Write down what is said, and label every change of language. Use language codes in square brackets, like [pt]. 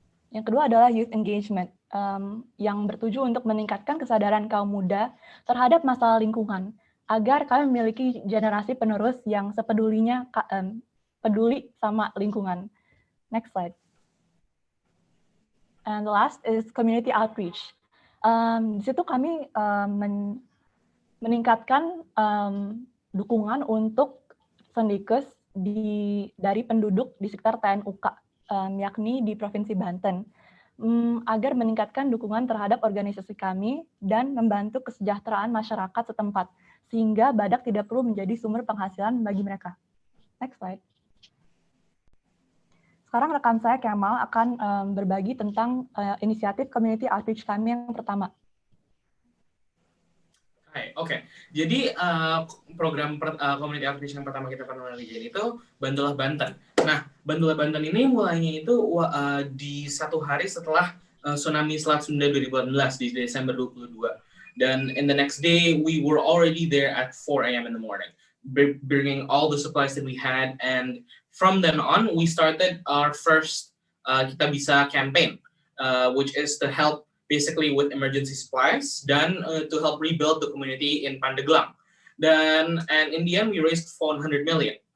[id] Yang kedua adalah youth engagement, yang bertuju untuk meningkatkan kesadaran kaum muda terhadap masalah lingkungan, agar kami memiliki generasi penerus yang sepedulinya peduli sama lingkungan. [en] Next slide. And the last is community outreach. [id] Di situ kami meningkatkan dukungan untuk Sendikas dari penduduk di sekitar TNUK, yakni di Provinsi Banten, agar meningkatkan dukungan terhadap organisasi kami dan membantu kesejahteraan masyarakat setempat, sehingga badak tidak perlu menjadi sumber penghasilan bagi mereka. [en] Next slide. [id] Sekarang rekan saya Kemal akan berbagi tentang inisiatif community outreach kami yang pertama. Oke. Jadi program community outreach yang pertama kita pernah lihat itu Bantulah Banten. Nah, Bantulah Banten ini mulainya itu di 1 hari setelah tsunami Selat Sunda 2018 di Desember 22. [en] Dan in the next day, we were already there at 4 a.m. in the morning, bringing all the supplies that we had. And from then on, we started our first Kita Bisa campaign, which is to help basically with emergency supplies dan to help rebuild the community in Pandeglang. And in the end, we raised 400 million